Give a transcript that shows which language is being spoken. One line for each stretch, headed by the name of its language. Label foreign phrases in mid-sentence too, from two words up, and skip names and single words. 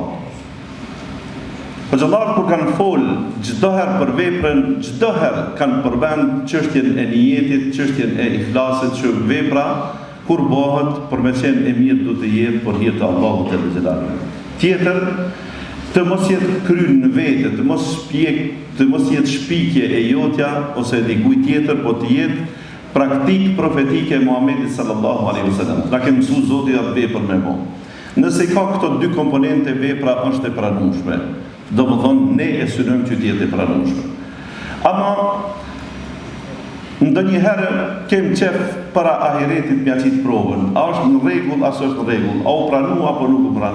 Albanian: Xhallar kur kanë folë çdo herë për veprën, çdo herë kanë përmend çështjen e niyetit, çështjen e ikhlasit, që vepra kur bëhet për me qenë e mirë do të jetë për hir të Allahut te xhelal. Tjetër, të mos jetë kryen në vete, të mos jetë shpikje e jotja ose e dikujt tjetër, po të jetë praktik profetike e Muhamedit
Arabic: صلى الله عليه وسلم.
Albanian: Na ke mësuar Zoti atë vepër me bo. Nëse ka këto dy komponente, vepra është e pranueshme. Do më thonë, ne e synojmë që t'jetë e pranueshme. Ama, ndonjëherë kem qef para ahiretit me aqit provën. A është në rregull, as është në rregull, a u pranu apo nuk u pranu.